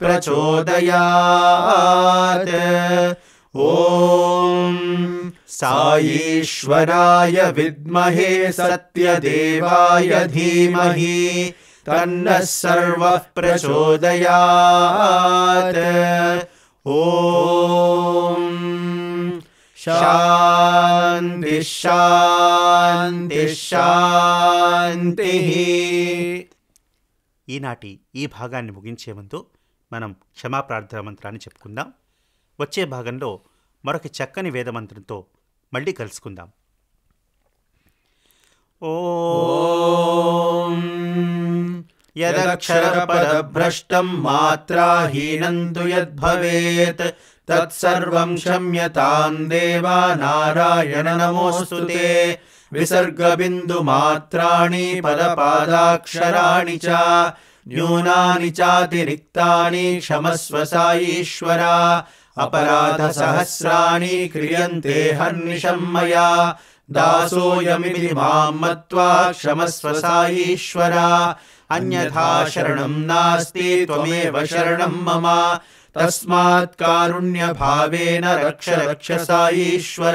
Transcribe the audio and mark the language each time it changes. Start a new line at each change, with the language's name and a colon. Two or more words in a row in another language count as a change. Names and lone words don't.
Sanskrit: प्रचोदयात् ॐ साईश्वराय विद्महे सत्यदेवाय धीमहि तन्नः सर्वः प्रचोदयात् ॐ शान्ति शान्ति शान्तिः।
Telugu: ఈనాటి ఈ భాగాన్ని ముగించే ముందు మనం క్షమా ప్రార్థన మంత్రాన్ని చెప్పుకుందాం. వచ్చే భాగంలో మరొక చక్కని వేదమంత్రంతో మళ్ళీ కలుసుకుందాం.
Sanskrit: ఓం యదక్షరపదభ్రష్టం మాత్రాహీనం తు యద్భవేత్ తత్సర్వం క్షమ్యతాం దేవా నారాయణ నమోస్తుతే. విసర్గబిందుమాత్రాణి పదపాదాక్షరాణి చ న్యూనాని చాతిరిక్తాని క్షమస్వ సాయీశ్వర. अपराधसहस्राणि क्रियन्ते हर्निशं मया दासोऽयमिति मां मत्वा क्षमस्व साईश्वर. अन्यथा शरणं नास्ति त्वमेव शरणं मम तस्मात् कारुण्यभावेन रक्ष रक्ष साईश्वर.